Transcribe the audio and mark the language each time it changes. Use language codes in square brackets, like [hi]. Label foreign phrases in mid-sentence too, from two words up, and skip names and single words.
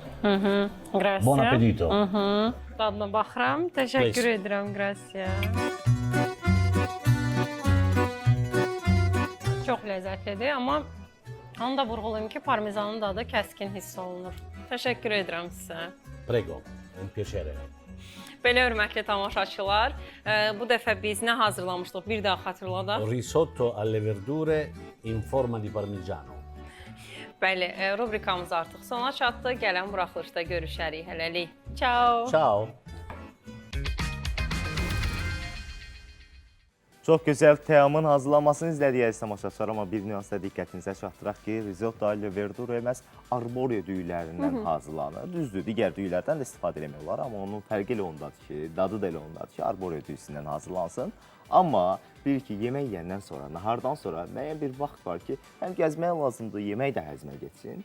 [az] Gracias. [it] Bon appetito. [az] Dadına baxıram. Təşəkkür edirəm. Gracias. Çox ləzzətlidir, amma onu da vurğulayım ki, parmizanın dadı kəskin hiss olunur. Təşəkkür edirəm sizə. [it] Prego, un piacere. [az] Belə hörmətli tamaşaçılar, bu dəfə biz nə hazırlamışdıq? Bir daha xatırladaq. [it] Risotto alle verdure in forma di parmigiano. [az] Bəli, rubrikamız artıq sona çatdı. Gələn buraxılışda görüşərik. Hələlik. Ciao. Ciao. Çox gözəl təamın hazırlanmasını izlədik əziz tamaşaçılar, amma bir nüansda diqqətinizə çatdıraq ki, [it] risotto alle verdure [az] məhz arborio düyülərindən hazırlanır. Düzdür, digər düyülərdən də istifadə eləmək olar, amma onun fərqi elə ondadır ki, dadı da elə ondadır ki, arborio düyüsündən hazırlansın. Amma bilir ki, yemək yeyəndən sonra, nahardan sonra müəyyən bir vaxt var ki, həm gəzmək lazımdır, yemək də həzmə getsin.